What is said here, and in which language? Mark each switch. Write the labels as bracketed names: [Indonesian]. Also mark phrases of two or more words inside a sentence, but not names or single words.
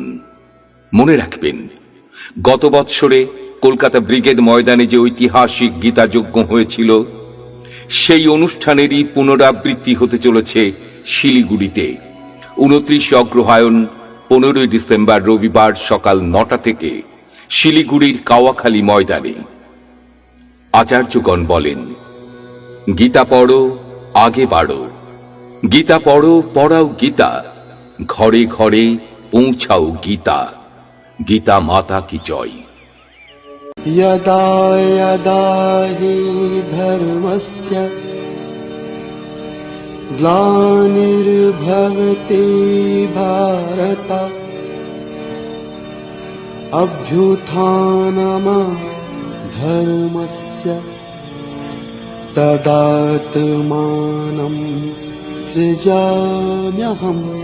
[Bangla] মনে রাখবেন, গত বৎসরে কলকাতা ব্রিগেড ময়দানে যে ঐতিহাসিক গীতা যজ্ঞ হয়েছিল, সেই অনুষ্ঠানেরই পুনরাবৃত্তি হতে চলেছে শিলিগুড়িতে 29শে অগ্রহায়ণ 15ই ডিসেম্বর রবিবার সকাল 9টা থেকে শিলিগুড়ির কাওয়াখালী ময়দানে। আচার্যগণ বলেন, গীতা পড়ো, আগে বাড়ো। গীতা পড়ো, পড়াও গীতা। ঘরে ঘরে পৌঁছাও গীতা। [Hindi] गीता माता की जय। [Sanskrit] यदा यदा हि धर्मस्य ग्लानिर्भवति भारत अभ्युत्थानमधर्मस्य तदात्मानं सृजाम्यहम्।